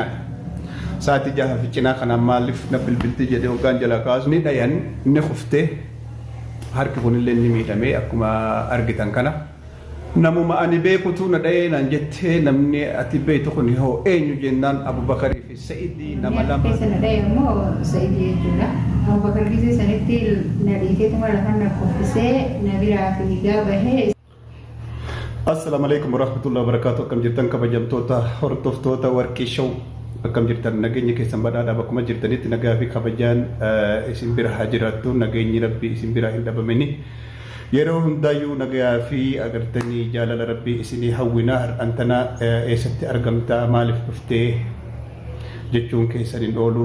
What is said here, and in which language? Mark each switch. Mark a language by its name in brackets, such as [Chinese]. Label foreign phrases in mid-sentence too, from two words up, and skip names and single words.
[Oromo] Sa'aatii 6 fi cinaa kana maaliif na bilbilti jedhee hoggaan jala kaasu ni dhayan ni kuftee harki kunillee ni miidhamee akkuma argitan kana. Namuma ani beekutu na dhayee naan jettee namni ati beektu kun hoo eenyu jennaan Abubakarii fi Sa'idii nama lama. Keessa na dhaye immoo Sa'idii jechuudha. Abubakar gisee sanitti na dhiiteetuma lafa na kuffisee na biraa fiigaa bahee. [Arabic] السلام عليكم ورحمة الله وبركاته. [Oromo] Akkam jirtan kabajamtoota hordoftoota Warqii Show. Akkam jirtan nageenya keessan badhaadhaa bakkuma jirtanitti nagaa fi kabajaan isin bira haa jiraattu. Nageenyi Rabbii isin bira hin dhabamini. Yeroo hundaayyuu nagaa fi agartanii jaalala Rabbii isinii hawwina. Har'antana eessatti argamta maaliif dhuftee jechuun keessan hin oolu.